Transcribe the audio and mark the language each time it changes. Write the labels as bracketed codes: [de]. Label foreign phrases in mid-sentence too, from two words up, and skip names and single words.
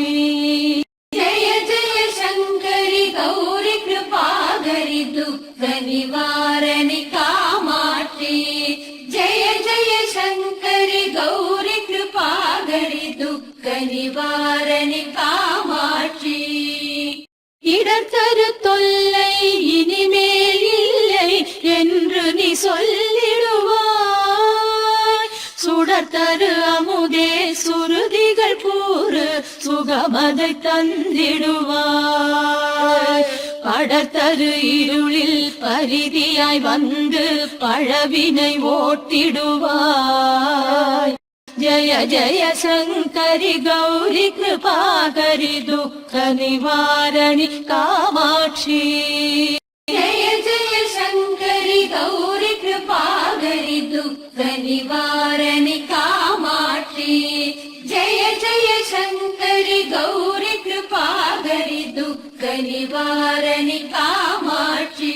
[sa] ജയ ജയ ശങ്കരി ഗൗരി കൃപാകരി ദുഃഖ നിവാരണി കാമാക്ഷി ജയ ജയ ശങ്കരി ഗൗരി കൃപാകരി ദുഃഖ നിവാരണി കാമാക്ഷി [ta] இடர்கருத்தொல்லை இனிமேல் இல்லை என்று நீ சொல்லிடுவாய் சுட சுடர்தரு அமுதே சுருதிகள் கூறு சுகமதை தந்திடுவாய். படர்தரு இருளில் பரிதியாய் வந்து பழவினை ஓட்டிடுவாய். [sa] ஜய ஜய சங்கரி கௌரி கிருபாகரி துக்க நிவாரணி காமாட்சி. जय जय शङ्करि गौरि कृपाकरि दुःख निवारणि कामाक्षि. जय जय शङ्करि गौरि कृपाकरि दुःख निवारणि कामाक्षि.